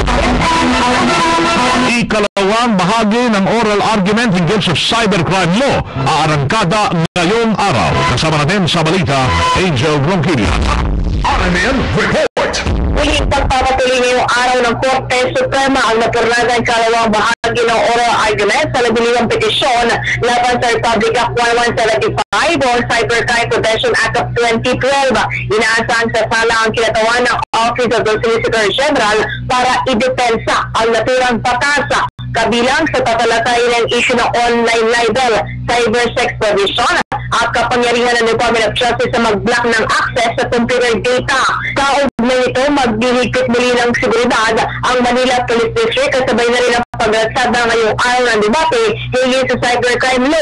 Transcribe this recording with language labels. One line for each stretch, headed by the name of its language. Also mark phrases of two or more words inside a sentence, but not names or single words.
Filipino: Ikalawang bahagi ng
English: oral argument
Filipino: hinggil sa
English: cybercrime law
Filipino: aarangkada ngayong araw. Kasama natin sa balita, Angel Ronquillo. RMN Report! Muling pagpapatuloy ngayong araw ng Korte Suprema ang napurnagan kalawang bahagi ng
English: oral argument
Filipino: sa nabiling petisyon laban sa Republic Act 1175 o Cybercrime Prevention Act of 2012. Inaasahan sa sala ang kinatawan ng Office of the Solicitor General para idepensa ang naturang patasa kabilang sa tatalakay ng issue ng
English: online libel, cybersex provision
Filipino: at kapangyarihan ng Department of Justice sa mag-block ng access sa
English: computer data.
Filipino: Kaugnay nito, maghihigpit muli ng seguridad ang Manila Police District kasabay na rin ang pagratsad na ngayong araw ng debate hingin sa
English: cybercrime law.